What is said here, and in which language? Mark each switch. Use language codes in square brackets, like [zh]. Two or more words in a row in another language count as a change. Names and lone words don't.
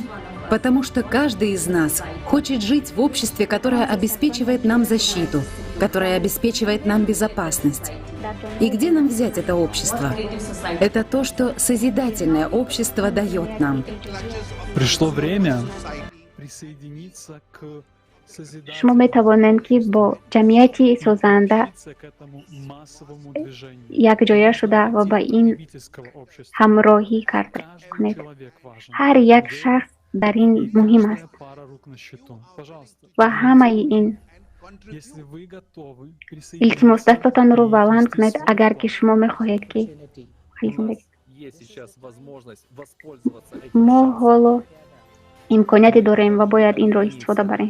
[ru] Потому что каждый из нас хочет жить в обществе, которое обеспечивает нам защиту, которое обеспечивает нам безопасность. И где нам взять это общество? Это то, что созидательное общество дает нам. Пришло время присоединиться к [tg] шумо метавонед ки бо ҷамъияти созанда якҷоя шуда ва ба ин ҳамроҳӣ карда кунед. Ҳар як шахс дар ин муҳим аст ва ҳамаи ин илтимос дастатонро баланд кунед агар ки шумо мехоҳед ки мо ҳоло имконияте дорем ва бояд инро истифода барем.